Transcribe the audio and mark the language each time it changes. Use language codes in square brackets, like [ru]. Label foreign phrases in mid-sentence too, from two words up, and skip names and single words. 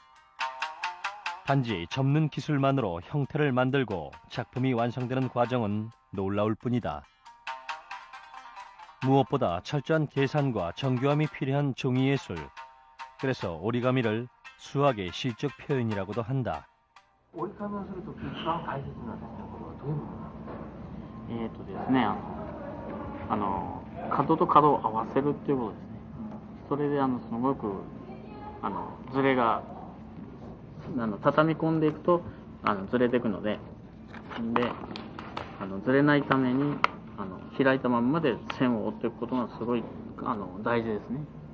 [ko] 단지 접는 기술만으로 형태를 만들고 작품이 완성되는 과정은 놀라울 뿐이다. 무엇보다 철저한 계산과 정교함이 필요한 종이예술. 그래서 오리가미를 수학의 시적 표현이라고도 한다. [ja] 오리가미をするとき一番大切なですね、これはどういうものなんですか？ですね、角と角を合わせるっていうことですね。それですごくズレが畳み込んでいくとずれていくので、ずれないために開いたまんまで線を折っていくことがすごい大事ですね。